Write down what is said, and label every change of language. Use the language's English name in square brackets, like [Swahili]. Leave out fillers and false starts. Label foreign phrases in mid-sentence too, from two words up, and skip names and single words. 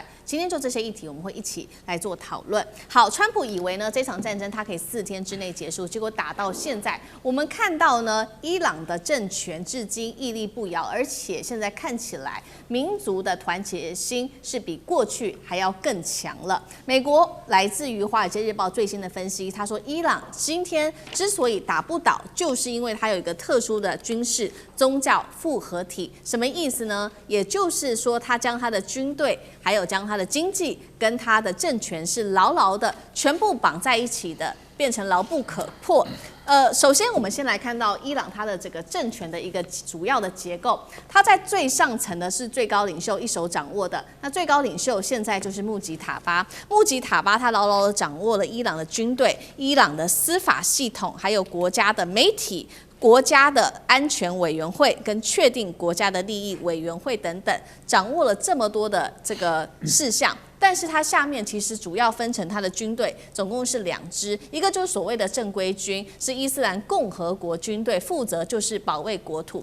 [Chinese] 今天就這些議題，我們會一起來做討論。好，川普以為呢這場戰爭他可以4天之內結束，結果打到現在，我們看到呢伊朗的政權至今屹立不搖，而且現在看起來民族的團結心是比過去還要更強了。美國來自於《華爾街日報》最新的分析，他說伊朗今天之所以打不倒，就是因為它有一個特殊的軍事宗教複合體。什麼意思呢？也就是說，他將他的軍隊，還有將他的經濟跟他的政權是牢牢的全部綁在一起的，變成牢不可破。首先我們先来看到伊朗它的這個政權的一個主要的結構，它在最上層的是最高領袖一手掌握的，那最高領袖現在就是穆吉塔巴。穆吉塔巴他牢牢的掌握了伊朗的軍隊、伊朗的司法系統，還有國家的媒體、國家的安全委員會跟確定國家的利益委員會等等，掌握了這麼多的這個事項。但是它下面其實主要分成它的軍隊，總共是2支，一個就是所謂的正規軍，是伊斯蘭共和國軍隊，負責就是保衛國土。